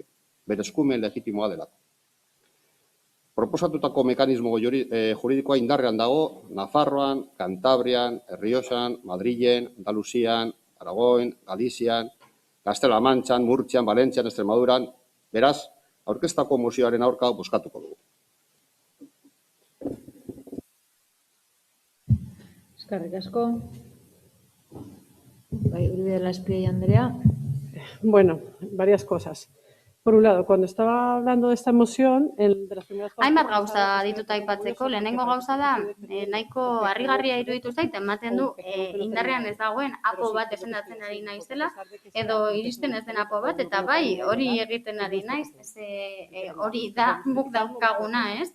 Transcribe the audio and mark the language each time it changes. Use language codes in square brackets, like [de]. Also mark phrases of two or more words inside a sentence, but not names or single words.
[eu] Bere eskumen legitimoa delako. Proposatutako mekanismo juridikoa indarrean dago Nafarroan, Kantabrian, Errioxan, Madrilen, Andaluzian, Aragoin, Galizian, Castela Mantxan, Murtzian, Valentzian, Extremaduran. Beraz, aurkeztako mozioaren aurka bozkatuko dugu. Eskerrik asko. Uribe de la Espriella Andrea. [es] Bueno, varias cosas. Por un lado, cuando estaba hablando de esta moción, de las primeras cosas... [eu] Hainbat gauza dituta aipatzeko, lehenengo gauza da, nahiko harrigarria iruditu zait, ematen du indarrean ez dagoen apo bat defendatzen ari naizela, edo iristen ez den apo bat, eta bai, hori egiten ari naiz, hori da guk daukaguna, ez?